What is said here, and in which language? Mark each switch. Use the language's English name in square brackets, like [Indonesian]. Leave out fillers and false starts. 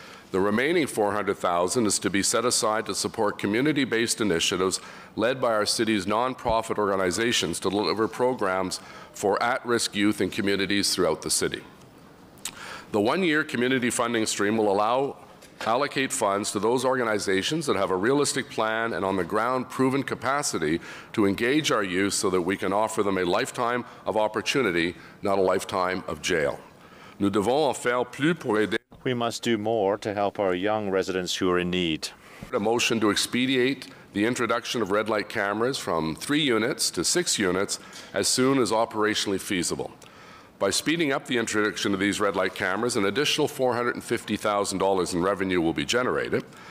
[English] The remaining $400,000 is to be set aside to support community-based initiatives led by our city's nonprofit organizations to deliver programs for at-risk youth in communities throughout the city. The one-year community funding stream will allocate funds to those organizations that have a realistic plan and on-the-ground proven capacity to engage our youth so that we can offer them a lifetime of opportunity, not a lifetime of jail. [French] Nous devons en faire plus pour aider. [English] We must do more to help our young residents who are in need. A motion to expedite the introduction of red light cameras from 3 units to 6 units as soon as operationally feasible. By speeding up the introduction of these red light cameras, an additional $450,000 in revenue will be generated.